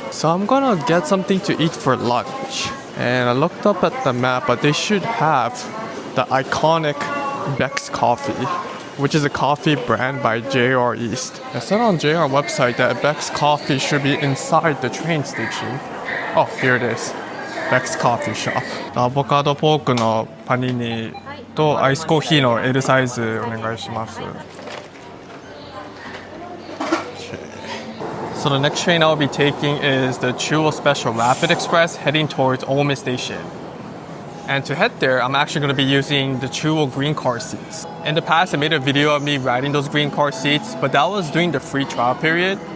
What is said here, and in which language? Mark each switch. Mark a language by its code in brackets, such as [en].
[en] So I'm gonna get something to eat for lunch. And I looked up at the map, but they should have the iconic Beck's Coffee, which is a coffee brand by JR East. I said on JR website that Beck's Coffee should be inside the train station. Oh, here it is. Beck's Coffee Shop. [ja] アボカドポークのパニニとアイスコーヒーの L サイズお願いします。 [en] So the next train I'll be taking is the Chuo Special Rapid Express heading towards Ome Station. And to head there, I'm actually going to be using the Chuo green car seats. In the past, I made a video of me riding those green car seats, but that was during the free trial period.